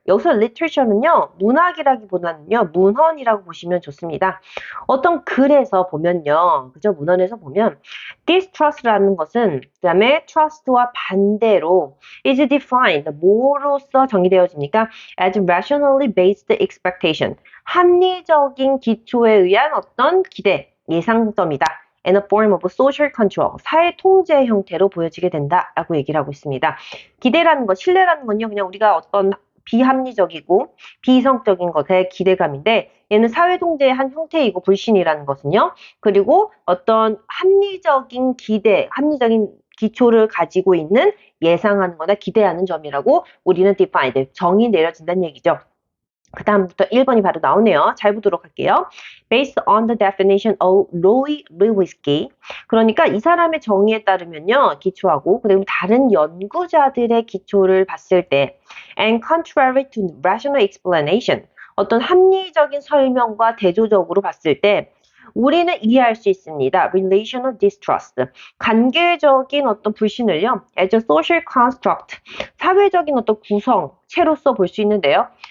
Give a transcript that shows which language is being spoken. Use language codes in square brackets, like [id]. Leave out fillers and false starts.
[ko] 여기서 literature는요, 문학이라기보다는요, 문헌이라고 보시면 좋습니다. 어떤 글에서 보면요, 그죠? 문헌에서 보면 distrust라는 것은 그 다음에 trust와 반대로 [en] is defined, [ko] 뭐로서 정의되어집니까? [en] as rationally based expectation. [ko] 합리적인 기초에 의한 어떤 기대, 예상점이다. [en] and a form of social control, [ko] 사회 통제 형태로 보여지게 된다라고 얘기를 하고 있습니다. 기대라는 것, 신뢰라는 건요, 그냥 우리가 어떤 비합리적이고 비이성적인 것의 기대감인데 얘는 사회 통제의 한 형태이고 불신이라는 것은요. 그리고 어떤 합리적인 기대, 합리적인 기초를 가지고 있는 예상하는 거나 기대하는 점이라고 우리는 defined, 정의 내려진다는 얘기죠. 그 다음부터 1번이 바로 나오네요. 잘 보도록 할게요. [en] Based on the definition of Roy Lewicki. [ko] 그러니까 이 사람의 정의에 따르면요. 기초하고 그리고 다른 연구자들의 기초를 봤을 때 [en] and contrary to rational explanation. [ko] 어떤 합리적인 설명과 대조적으로 봤을 때 우리는 이해할 수 있습니다. [en] Relational distrust. [ko] 관계적인 어떤 불신을요, [en] as a social construct. [ko] 사회적인 어떤 구성체로서 볼 수 있는데요.